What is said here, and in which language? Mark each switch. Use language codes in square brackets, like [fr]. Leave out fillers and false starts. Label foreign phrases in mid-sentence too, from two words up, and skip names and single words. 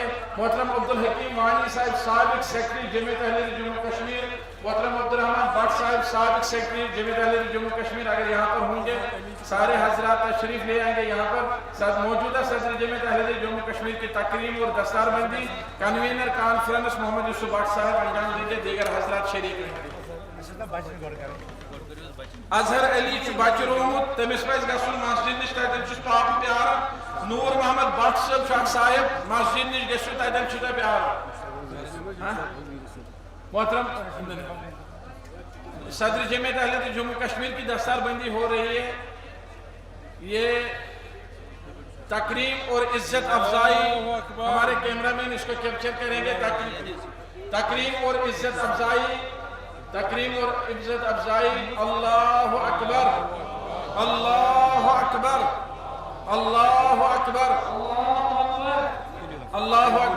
[ur] محترم عبدالحکیم مانی صاحب سابق سیکرٹری جمعیت اہل حدیث جموں کشمیر, محترم عبدالرحمن بٹ صاحب سابق سیکرٹری جمعیت اہل حدیث جموں کشمیر اگر یہاں پر ہوں گے, سارے حضرات تشریف لے آئیں گے یہاں پر. موجودہ صدر جمعیت اہل حدیث جموں کشمیر کی تکریم اور دستار بندی کنوینر کانفرنس محمد یوسف بٹ صاحب انجام دیں گے. دیگر حضرات شریک رہیں گے. [ks] اظہر علی بچہ رومت تمس پہ گھن مسجد نش تتن پاپ پیاران. نور محمد بٹ صاحب صاحب مسجد نش گھو تتن پیاران. [ur] محترم صدر جمعیت اہل حدیث جموں کشمیر کی دستار بندی ہو رہی ہے. یہ تکریم اور عزت افزائی, ہمارے کیمرہ مین اس کو کیپچر کریں گے. تکریم اور عزت افزائی, تکریم اور عزت افزائی. [ar] اللہ اکبر, اللہ اکبر, اللہ اکبر, اللہ اکبر.